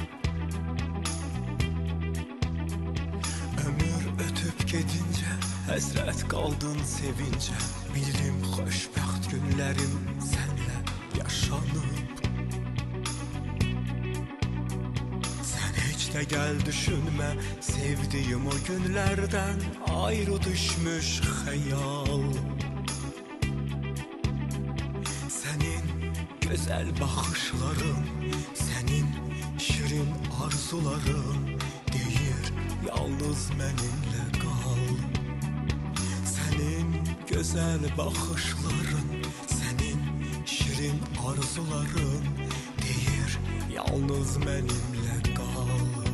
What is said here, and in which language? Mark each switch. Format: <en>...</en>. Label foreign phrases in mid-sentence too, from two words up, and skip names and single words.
<az>Ömür ötüb gedincə həsrət qaldın sevincə, bildim xoşbəxt günlərim sənlə yaşanıb. Sən heç də gəl düşünmə sevdiyim o günlərdən ayrı düşmüş xəyal.</az> <tr>Güzel bakışların, senin şirin arzuların deyir yalnız benimle kal. Senin güzel bakışların, senin şirin arzuların deyir yalnız benimle kal.</tr>